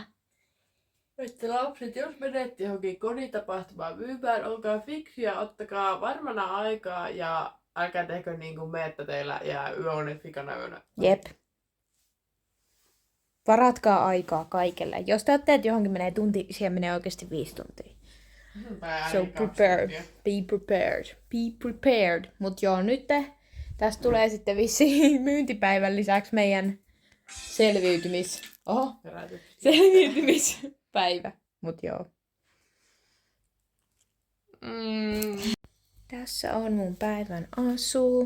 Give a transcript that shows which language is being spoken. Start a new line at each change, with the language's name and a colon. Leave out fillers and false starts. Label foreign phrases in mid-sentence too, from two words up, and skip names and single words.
Finnish: Että lapset, jos menette johonkin koditapahtumaan myymään, olkaa fiksuja, ottakaa varmana aikaa ja älkää tehkö niin kuin me, että teillä jää yöunet vikana yönä. Jep. Varatkaa aikaa kaikelle. Jos te ajattelet, että johonkin menee tunti, siihen menee oikeasti 5 tuntia.
English: So prepared. Be prepared. Be prepared.
Finnish: Mut joo, nyt tästä tulee sitten vissiin myyntipäivän lisäksi meidän selviytymispäivä. Mut joo. Tässä on mun päivän asu.